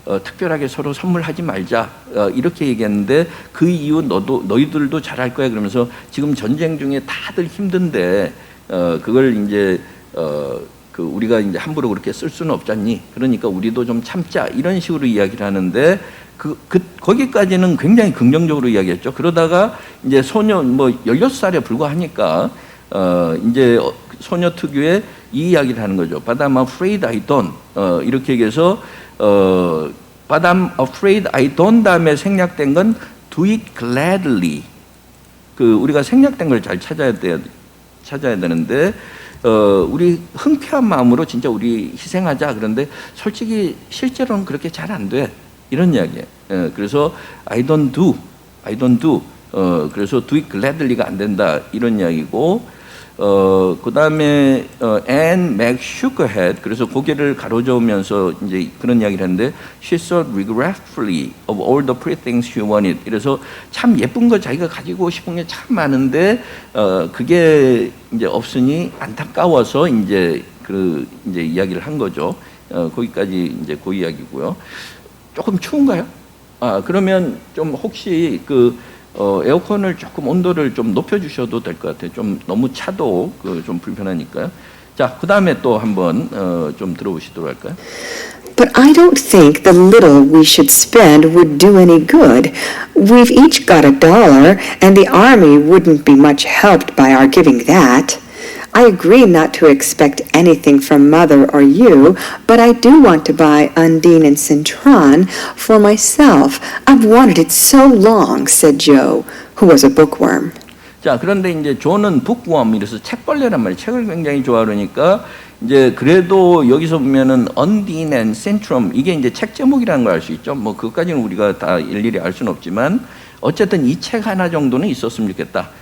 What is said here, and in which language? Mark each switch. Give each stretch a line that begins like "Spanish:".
Korean: 특별하게 서로 선물하지 말자 이렇게 얘기했는데 그 이유 너희들도 잘할 거야 그러면서 지금 전쟁 중에 다들 힘든데 그걸 이제 그 우리가 이제 함부로 그렇게 쓸 수는 없잖니. 그러니까 우리도 좀 참자 이런 식으로 이야기를 하는데 거기까지는 굉장히 긍정적으로 이야기했죠. 그러다가 이제 소녀 16살에 불과하니까 이제 소녀 특유의 이 이야기를 하는 거죠.
English: But I'm afraid I don't.
Korean: 이렇게 얘기해서
English: But I'm afraid I don't
Korean: 다음에 생략된 건
English: do it gladly.
Korean: 그 우리가 생략된 걸 잘 찾아야 되는데 우리 흔쾌한 마음으로 진짜 우리 희생하자. 그런데 솔직히 실제로는 그렇게 잘 안 돼. 이런 이야기예요.
English: 그래서 I don't do.
Korean: 그래서
English: do it gladly
Korean: 가 안 된다. 이런 이야기고 그 다음에
English: and Meg shook her head.
Korean: 그래서 고개를 가로저으면서 이제 그런 이야기를 했는데
English: she thought regretfully of all the pretty things she wanted.
Korean: 그래서 참 예쁜 거 자기가 가지고 싶은 게 참 많은데 그게 이제 없으니 안타까워서 이제 이제 이야기를 한 거죠. 거기까지 이제 그 이야기고요. 조금 추운가요? 그러면 좀 혹시 에어컨을 조금 온도를 좀 높여주셔도 될 것 같아요. 좀 너무 차도 좀 불편하니까요. 자, 그 다음에 또 한번 좀 들어보시도록 할까요?
English: But I don't think the little we should spend would do any good. We've each got $1, and the army wouldn't be much helped by our giving that. I agree not to expect anything from Mother or you, but I do want to buy Undine and Cintron for myself. I've wanted it so long, said Joe, who was a bookworm.
Korean: 자, 그런데 이제 조는 북웜, 이래서 책벌레란 말이에요. 책을 굉장히 좋아하니까 이제 그래도 여기서 보면은 Undine and Cintron 이게 이제 책 제목이라는 걸 알 수 있죠. 뭐 그것까지는 우리가 다 일일이 알 수는 없지만 어쨌든 이 책 하나 정도는 있었으면 좋겠다.